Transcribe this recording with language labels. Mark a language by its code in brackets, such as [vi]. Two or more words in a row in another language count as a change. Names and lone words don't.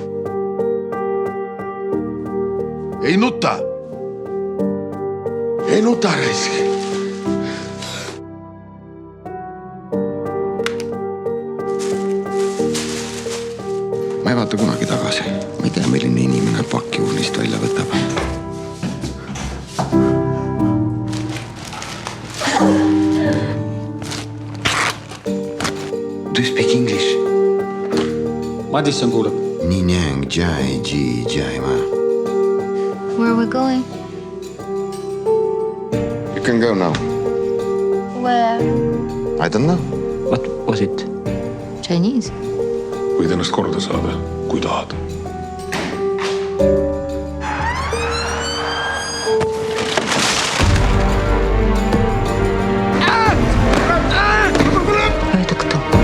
[et] Ei nuta! Ei nuta, raisk! Ma ei vaata kunagi tagasi. Ma ei tea, milline inimene pakiurnist välja võtab. [en] Do you speak English? [et] Madisson kuuleb. Ninyang jai ji jai ma. [en] Where are we going? You can go now. Where? I don't know. What was it? Chinese. [et] Võid ennast korda saada, kui tahad. [ru] Это кто?